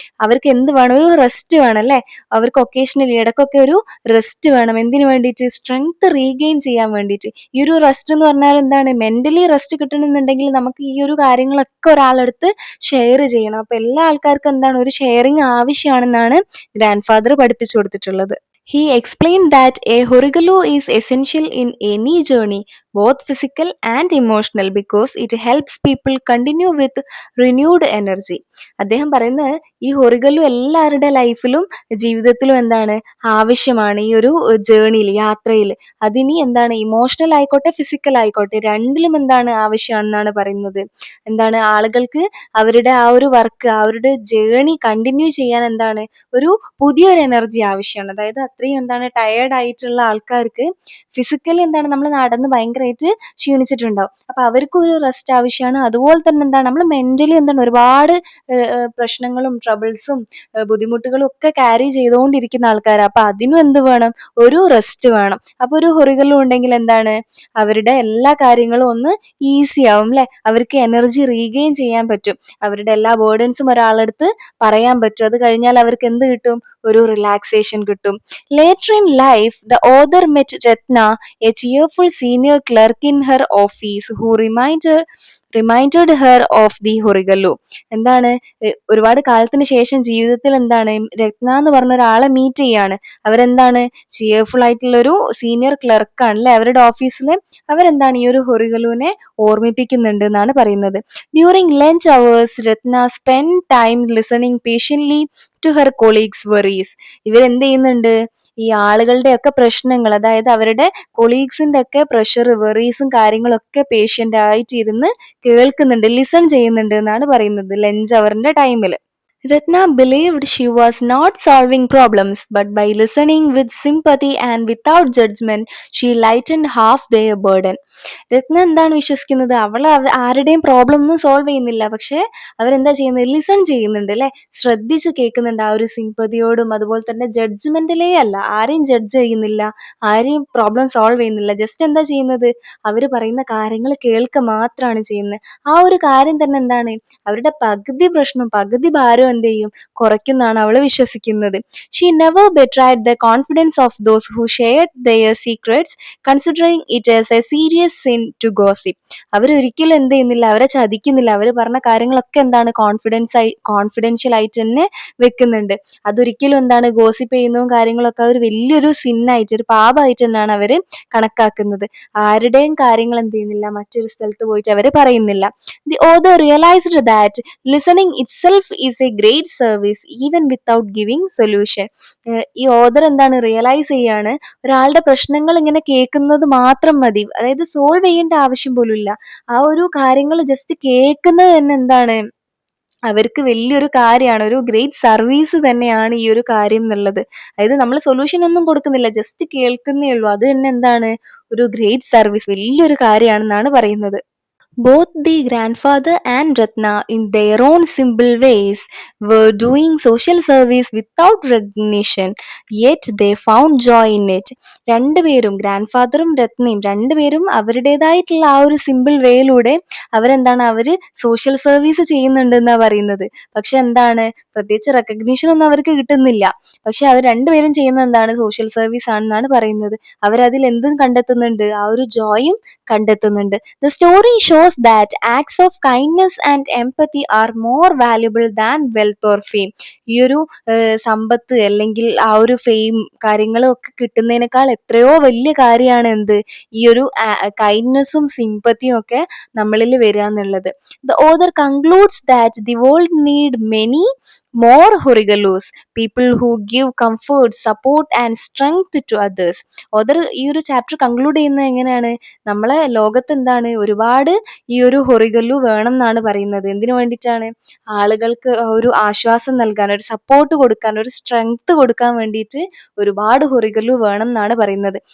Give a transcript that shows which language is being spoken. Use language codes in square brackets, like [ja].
[ml] അവർക്ക് എന്ത് വേണം, ഒരു റെസ്റ്റ് വേണം അല്ലേ, അവർക്ക് ഒക്കേഷണലി ഇടയ്ക്കൊക്കെ ഒരു റെസ്റ്റ് വേണം. എന്തിനു വേണ്ടിയിട്ട്, സ്ട്രെങ്ത് റീഗെയിൻ ചെയ്യാൻ വേണ്ടിയിട്ട്. ഈ ഒരു റെസ്റ്റ് എന്ന് പറഞ്ഞാൽ എന്താണ്, മെന്റലി റെസ്റ്റ് കിട്ടണമെന്നുണ്ടെങ്കിൽ നമുക്ക് ഈ ഒരു കാര്യങ്ങളൊക്കെ ഒരാളെടുത്ത് ഷെയർ ചെയ്യണം. അപ്പൊ എല്ലാ ആൾക്കാർക്കും എന്താണ് ഒരു ഷെയറിങ് ആവശ്യമാണെന്നാണ് ഗ്രാൻഡ് ഫാദർ പഠിപ്പിച്ചു കൊടുത്തിട്ടുള്ളത്. [en] He explained that a horigalu is essential in any journey, both physical and emotional, because it helps people continue with renewed energy. [ml] അദ്ദേഹം പറയുന്നത് ഈ ഹൊറിഗല്ലു എല്ലാവരുടെ ലൈഫിലും ജീവിതത്തിലും എന്താണ് ആവശ്യമാണ്. ഈ ഒരു ജേണിയിൽ, യാത്രയിൽ, അതിനി എന്താണ് ഇമോഷണൽ ആയിക്കോട്ടെ ഫിസിക്കൽ ആയിക്കോട്ടെ രണ്ടിലും എന്താണ് ആവശ്യമാണെന്നാണ് പറയുന്നത്. എന്താണ് ആളുകൾക്ക് അവരുടെ ആ ഒരു വർക്ക്, അവരുടെ ജേണി കണ്ടിന്യൂ ചെയ്യാൻ എന്താണ് ഒരു പുതിയൊരു എനർജി ആവശ്യമാണ്. അതായത് അത്രയും എന്താണ് ടയേർഡ് ആയിട്ടുള്ള ആൾക്കാർക്ക് ഫിസിക്കലി എന്താണ് നമ്മൾ നടന്ന് ഭയങ്കരമായിട്ട് ക്ഷീണിച്ചിട്ടുണ്ടാവും, അപ്പൊ അവർക്ക് ഒരു റെസ്റ്റ് ആവശ്യമാണ്. അതുപോലെ തന്നെ എന്താണ് നമ്മൾ മെന്റലി എന്താണ് ഒരുപാട് പ്രശ്നങ്ങളും ട്രബിൾസും ബുദ്ധിമുട്ടുകളും ഒക്കെ ക്യാരി ചെയ്തുകൊണ്ടിരിക്കുന്ന ആൾക്കാരാണ്. അപ്പൊ അതിനും എന്ത് വേണം, ഒരു റെസ്റ്റ് വേണം. അപ്പൊ ഒരു ഹൊറിഗല്ലും ഉണ്ടെങ്കിൽ എന്താണ് അവരുടെ എല്ലാ കാര്യങ്ങളും ഒന്ന് ഈസി ആവും അല്ലെ, അവർക്ക് എനർജി റീഗെയിൻ ചെയ്യാൻ പറ്റും, അവരുടെ എല്ലാ ബേർഡൻസും ഒരാളെടുത്ത് പറയാൻ പറ്റും. അത് കഴിഞ്ഞാൽ അവർക്ക് എന്ത് കിട്ടും, ഒരു റിലാക്സേഷൻ കിട്ടും. [en] Later in life, the author met Ratna, a cheerful senior clerk in her office who reminded her of the horigallu. [ml] എന്താണ്, ഒരുപാട് കാലത്തിന് ശേഷം ജീവിതത്തിൽ എന്താണ് രത്ന എന്ന് പറഞ്ഞ ഒരാളെ മീറ്റ് ചെയ്യാണ്. അവരെന്താണ് ചിയർഫുൾ ആയിട്ടുള്ള ഒരു സീനിയർ ക്ലർക്കാണ് അല്ലെ അവരുടെ ഓഫീസിലെ. അവരെന്താണ് ഈ ഒരു ഹൊറിഗലുവിനെ ഓർമ്മിപ്പിക്കുന്നുണ്ട് എന്നാണ് പറയുന്നത്. [en] During lunch hours Ratna spend time listening patiently to her colleagues worries. [ml] ഇവരെന്ത് ചെയ്യുന്നുണ്ട്, ഈ ആളുകളുടെ ഒക്കെ പ്രശ്നങ്ങൾ, അതായത് അവരുടെ കൊളീഗ്സിന്റെ ഒക്കെ പ്രഷർ, വെറീസും കാര്യങ്ങളൊക്കെ പേഷ്യന്റ് ആയിട്ട് ഇരുന്ന് കേൾക്കുന്നുണ്ട്, ലിസൺ ചെയ്യുന്നുണ്ട് എന്നാണ് പറയുന്നത് ലഞ്ച് അവറിന്റെ ടൈമിൽ. [en] Ratna believed she was not solving problems, but by listening with sympathy and without judgment, she lightened half their burden. [ml] രത്ന എന്താണ് വിശ്വസിക്കുന്നത്, അവൾ ആരുടെയും പ്രോബ്ലം ഒന്നും സോൾവ് ചെയ്യുന്നില്ല, പക്ഷെ അവരെന്താ ചെയ്യുന്നത്, ലിസൺ ചെയ്യുന്നുണ്ട് അല്ലെ, ശ്രദ്ധിച്ച് കേൾക്കുന്നുണ്ട്. ആ ഒരു സിമ്പതിയോടും അതുപോലെ തന്നെ ജഡ്ജ്മെന്റിലേ അല്ല, ആരെയും ജഡ്ജ് ചെയ്യുന്നില്ല, ആരെയും പ്രോബ്ലം സോൾവ് ചെയ്യുന്നില്ല. ജസ്റ്റ് എന്താ ചെയ്യുന്നത്, അവർ പറയുന്ന കാര്യങ്ങൾ കേൾക്കുക മാത്രമാണ് ചെയ്യുന്നത്. ആ ഒരു കാര്യം തന്നെ എന്താണ് അവരുടെ പകുതി പ്രശ്നം, പകുതി ഭാരം എന്ത് ചെയ്യും, കുറയ്ക്കുന്നാണ് അവൾ വിശ്വസിക്കുന്നത്. [en] She never betrayed the confidence of those who shared their secrets, considering it as a serious sin to gossip. [ml] അവരൊരിക്കലും എന്ത് ചെയ്യുന്നില്ല, അവരെ ചതിക്കുന്നില്ല. അവർ പറഞ്ഞ കാര്യങ്ങളൊക്കെ എന്താണ് കോൺഫിഡൻഷ്യൽ ആയിട്ട് തന്നെ വെക്കുന്നുണ്ട്. അതൊരിക്കലും എന്താണ് ഗോസിപ്പ് ചെയ്യുന്നതും കാര്യങ്ങളൊക്കെ അവർ വലിയൊരു സിന്നായിട്ട്, ഒരു പാപമായിട്ട് തന്നെയാണ് അവർ കണക്കാക്കുന്നത്. ആരുടെയും കാര്യങ്ങൾ എന്ത് ചെയ്യുന്നില്ല, മറ്റൊരു സ്ഥലത്ത് പോയിട്ട് അവർ പറയുന്നില്ല. [en] The author realized that listening itself is a great service even without giving solution. [ml] ഈ ഓദർ എന്താണ് റിയലൈസ് ചെയ്യാണ്, ഒരാളുടെ പ്രശ്നങ്ങൾ ഇങ്ങനെ കേൾക്കുന്നത് മാത്രം മതി, അതായത് സോൾവ് ചെയ്യേണ്ട ആവശ്യം പോലും ഇല്ല. ആ ഒരു കാര്യങ്ങൾ ജസ്റ്റ് കേൾക്കുന്നത് തന്നെ എന്താണ് അവർക്ക് വലിയൊരു കാര്യമാണ്, ഒരു ഗ്രേറ്റ് സർവീസ് തന്നെയാണ് ഈ ഒരു കാര്യം എന്നുള്ളത്. അതായത് നമ്മൾ സൊല്യൂഷൻ ഒന്നും കൊടുക്കുന്നില്ല, ജസ്റ്റ് കേൾക്കുന്നേ ഉള്ളൂ. അത് തന്നെ എന്താണ് ഒരു ഗ്രേറ്റ് സർവീസ്, വലിയൊരു കാര്യമാണെന്നാണ് പറയുന്നത്. [en] Both the grandfather and Ratna, in their own simple ways, were doing social service without recognition, yet they found joy in it. [ml] രണ്ടുപേരും, ഗ്രാൻഡ് രത്നയും രണ്ടുപേരും അവരുടേതായിട്ടുള്ള ആ ഒരു സിമ്പിൾ വേയിലൂടെ അവർ സോഷ്യൽ സർവീസ് ചെയ്യുന്നുണ്ട് എന്നാ പറയുന്നത്. പക്ഷെ എന്താണ്, പ്രത്യേകിച്ച് റെക്കഗ്നീഷൻ ഒന്നും അവർക്ക് കിട്ടുന്നില്ല. പക്ഷെ അവർ രണ്ടുപേരും ചെയ്യുന്ന എന്താണ്, സോഷ്യൽ സർവീസ് ആണെന്നാണ് പറയുന്നത്. അവരതിൽ എന്തും കണ്ടെത്തുന്നുണ്ട്, ആ ഒരു ജോയും കണ്ടെത്തുന്നുണ്ട്. [en] The story shows that acts of kindness and empathy are more valuable than wealth or fame. [ml] ഈ ഒരു സമ്പത്ത് അല്ലെങ്കിൽ ആ ഒരു ഫെയിം കാര്യങ്ങളും ഒക്കെ കിട്ടുന്നതിനേക്കാൾ എത്രയോ വലിയ കാര്യമാണ് എന്ത്, ഈ ഒരു കൈൻഡ്നെസ്സും സിമ്പത്തിയും ഒക്കെ നമ്മളിൽ വരിക എന്നുള്ളത്. [en] The author concludes that the world need many more horigallus, people who give comfort, support and strength to others. [ml] Author ഈ ഒരു ചാപ്റ്റർ കൺക്ലൂഡ് ചെയ്യുന്നത് എങ്ങനെയാണ്, നമ്മളെ ലോകത്ത് എന്താണ് ഒരുപാട് ഈ ഒരു ഹൊറിഗല്ലു വേണം എന്നാണ് പറയുന്നത്. എന്തിനു വേണ്ടിയിട്ടാണ്, ആളുകൾക്ക് ഒരു ആശ്വാസം നൽകാൻ, ഒരു സപ്പോർട്ട് കൊടുക്കാൻ, ഒരു സ്ട്രെങ്ത് കൊടുക്കാൻ വേണ്ടിയിട്ട് ഒരുപാട് ഹൊറിഗല്ലു വേണം എന്നാണ് പറയുന്നത്.